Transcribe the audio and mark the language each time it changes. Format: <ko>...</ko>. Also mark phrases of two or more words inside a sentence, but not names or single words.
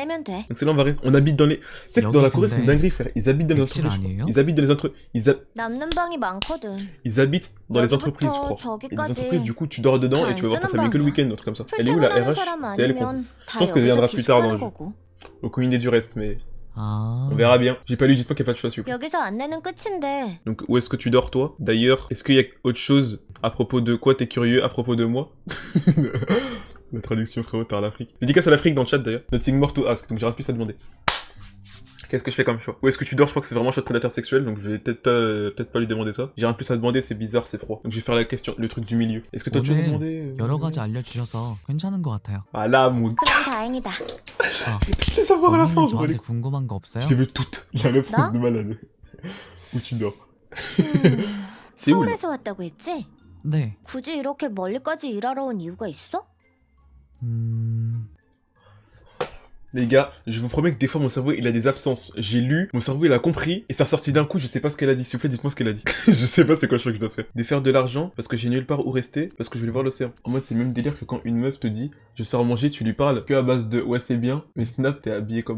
<ko>지내면 돼.</ko> <fr>Donc c'est là on va rester. On habite dans les. Tu sais que dans la Corée c'est une dinguerie frère. Ils habitent dans les Exil entreprises. Je crois.</fr> <ko>아니에요?</ko> <fr>Ils habitent dans les entreprises.</fr> <ko>남는 방이 많거든.</ko> <fr>Ils habitent dans les entreprises je crois. Et les entreprises du coup tu dors dedans et tu vas voir ta famille que le week-end, un truc comme ça. Elle est où la</fr> <ko>출퇴근하는</ko> <fr>RH?</fr> <ko>사람</ko> <fr>C'est elle quoi.</fr> <ko>아니면 다</ko> <fr>pense qu'elle viendra</fr> <ko>여기서</ko> <fr>plus tard dans le</fr> <ko>기숙하는</ko> <fr>jeu.</fr> <ko>거고.</ko> <fr>Aucune idée du reste mais</fr> <ko>아.</ko> <fr>on verra bien. J'ai pas lu, dites-moi qu'il n'y a pas de choix s'il vous plaît.</fr> <ko>여기서 안내는 끝인데.</ko> <fr>Donc où est-ce que tu dors toi? D'ailleurs, est-ce qu'il y a autre chose à propos de quoi t'es curieux à propos de moi? La traduction frérot, t'es en Afrique. Dédicace à l'Afrique dans le chat d'ailleurs.</fr> <en>Nothing more to ask,</en> <fr>donc j'ai rien de plus à demander. Qu'est-ce que je fais comme choix? Où est-ce que tu dors? Je crois que c'est vraiment choix de prédateur sexuel, donc je vais peut-être pas lui demander ça. J'ai rien de plus à demander, c'est bizarre, c'est froid. Donc je vais faire la question, le truc du milieu. Est-ce que toi tu veux</fr> <ko>오늘</ko> <fr>demander?</fr> <ko>여러 가지 알려주셔서 괜찮은 것 같아요.</ko> <fr>Ah là, mon...</fr> <ko>그럼 다행이다. 아,</ko> <fr>Je vais savoir à la fin,</fr> <ko>본인은</ko> <fr>je vais</fr> <ko>저한테 궁금한 거 없어요?</ko> <fr>Je les veux toutes. Il y a une réponse de malade. Où tu dors? C'est où là?</fr> <ko>서울에서 왔다고 했지? 네. 굳이 이렇게 멀리까지 일하러 온 이유가 있어?</ko> <fr>Les gars, je vous promets que des fois mon cerveau il a des absences. J'ai lu, mon cerveau il a compris, et ça ressorti d'un coup, je sais pas ce qu'elle a dit. S'il vous plaît, dites-moi ce qu'elle a dit. Je sais pas c'est quoi le choix que je dois faire. De faire de l'argent, parce que j'ai nulle part où rester, parce que je voulais voir l'océan. En mode, c'est le même délire que quand une meuf te dit, je sors manger, tu lui parles que à base de ouais, c'est bien, mais Snap, t'es habillé comment?</fr>